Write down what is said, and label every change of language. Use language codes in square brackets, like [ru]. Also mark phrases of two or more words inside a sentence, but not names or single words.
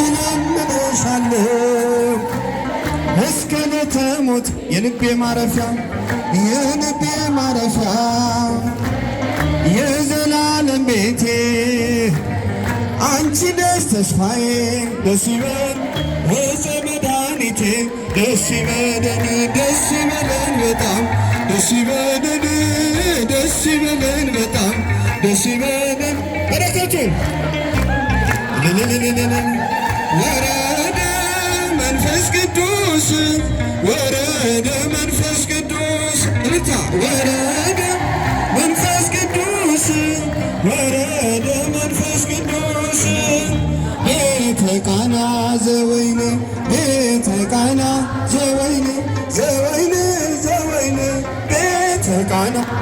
[am] እስከ ዕለተ ሞት የልቤ ማረፊያ የዘላለም ቤቴ አንቺ ደስ ተስፋዬ ደስ ይበል ወዘ መድኃኒቴ ደስ ይበለን በጣም ደስ ይበለን በጣም ደስ ይበለን በረከቱን ወረደ መንፈስ ቅዱስ ወረደ መንፈስ ቅዱስ እልልታ ወረደ መንፈስ ቅዱስ ወረደ መንፈስ ቅዱስ [gez] ቤተ ቃና ዘወይን ቤተ ቃና ዘወይን ቤተ ቃና